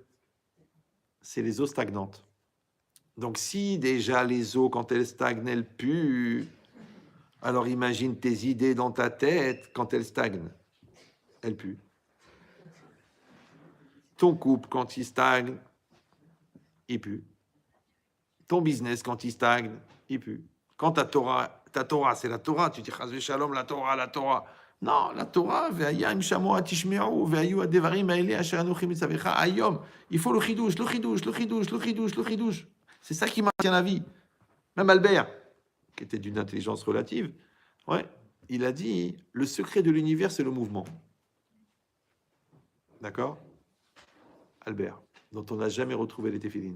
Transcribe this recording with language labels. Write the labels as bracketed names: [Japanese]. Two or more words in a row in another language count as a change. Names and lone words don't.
[French] C'est les eaux stagnantes. Donc si déjà les eaux, quand elles stagnent, elles puent, alors imagine tes idées dans ta tête quand elles stagnent. Elles puent. Ton couple, quand il stagne, il pue. Ton business, quand il stagne, il pue. Quand ta Torah, c'est la Torah. Tu dis, [Hebrew] חס ושלום, [French] la Torah. Non, la Torah, [Hebrew] והיה אם שמוע תשמעו, והיו הדברים האלה אשר אנכי מצוך היום. [French] Il faut le chidouche. C'est ça qui maintient la vie. Même Albert, qui était d'une intelligence relative, ouais, il a dit, le secret de l'univers, c'est le mouvement. D'accord? Albert, dont on n'a jamais retrouvé les téphilines.